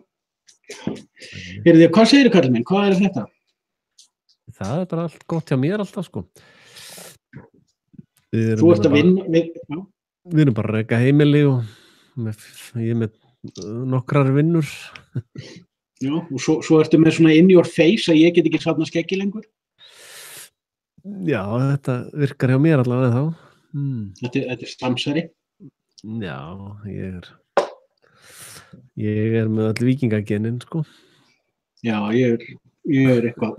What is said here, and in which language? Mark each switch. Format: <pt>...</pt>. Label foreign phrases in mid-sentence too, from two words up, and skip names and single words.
<is>Heyrðu þið, hvað segirðu, kallinn minn? Hvað er þetta? Það er bara allt gott hjá mér alltaf, sko. Þú ert að vinna? Við erum bara að reka heimili og ég er með nokkrar vinnur. Já, og svo ertu með svona</is> <en>in your face</en> <is>að ég get ekki safna skeggi lengur? Já, þetta virkar hjá mér allavega þá. Þetta er stamsari? Já, ég er með öll víkingagenin, sko. Já, ég er eitthvað.</is>